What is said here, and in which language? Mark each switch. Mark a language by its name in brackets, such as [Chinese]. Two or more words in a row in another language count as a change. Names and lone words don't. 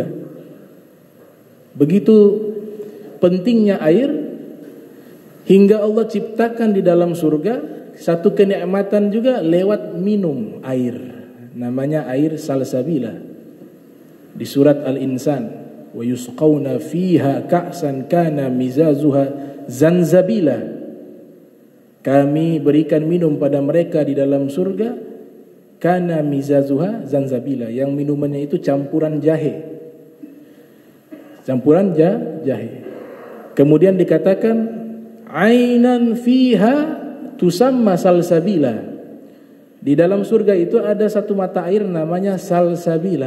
[Indonesian] Begitu pentingnya air, hingga Allah ciptakan di dalam surga satu kenikmatan juga lewat minum air. Namanya air salsabila. Di surat Al-Insan, [Arabic] ويسقون فيها كأسا كان مزاجها زنجبيلا. [Indonesian] Kami berikan minum pada mereka di dalam surga [Arabic] كان مزاجها زنجبيلا, [Indonesian] yang minumannya itu campuran jahe. Campuran jahe. Kemudian dikatakan [Arabic] عينا فيها تسمى سلسبيلا. [Indonesian] Di dalam surga itu ada satu mata air namanya salsabila.